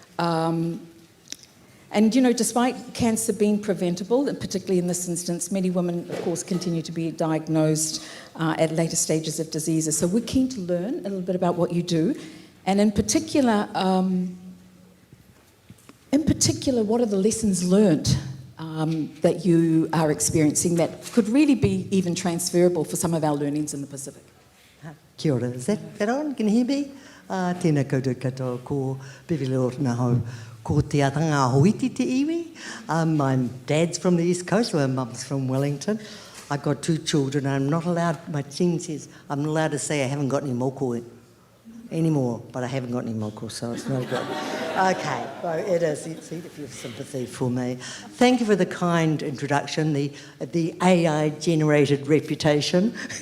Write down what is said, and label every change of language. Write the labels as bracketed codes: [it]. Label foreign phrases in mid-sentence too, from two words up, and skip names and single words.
[en] And, despite cancer being preventable, and particularly in this instance, many women, of course, continue to be diagnosed at later stages of diseases. So we're keen to learn a little bit about what you do, and in particular, what are the lessons learned that you are experiencing that could really be even transferable for some of our learnings in the Pacific? [mi] Kia ora, [en] is that on? Can you hear me? [mi] Tēnā koutou katoa ko Pivile Orana hau. Ko te atanga hoiti te iwi. [en] My dad's from the East Coast, my mum's from Wellington. I've got 2 children. I'm not allowed, my team says, I'm not allowed to say I haven't got any moko anymore, but I haven't got any moko, so it's no good. Okay, well, it is. See if you have sympathy for me. Thank you for the kind introduction, the AI-generated reputation.